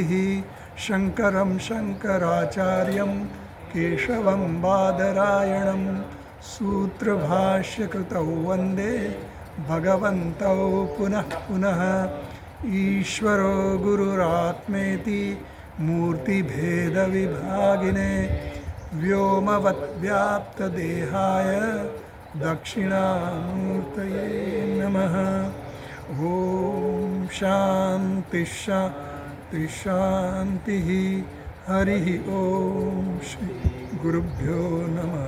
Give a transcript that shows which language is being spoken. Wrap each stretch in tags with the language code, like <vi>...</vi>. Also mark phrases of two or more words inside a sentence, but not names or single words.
<sa>શંકરમ શંકરાચાર્યમ કેશવમ બાદરાયણમ સૂત્રભાષ્યકૃતૌ વંદે ભગવन्तौ પુનઃ પુનઃ. ઈશ્વરો ગુરુરાત્મેતિ મૂર્તિભેદવિભાગિને व्योमवद्व्याप्तदेहाय दक्षिणामूर्तये नमः। ॐ शान्ति शान्ति शान्तिः। हरिः ॐ श्री गुरुभ्यो नमः।</sa>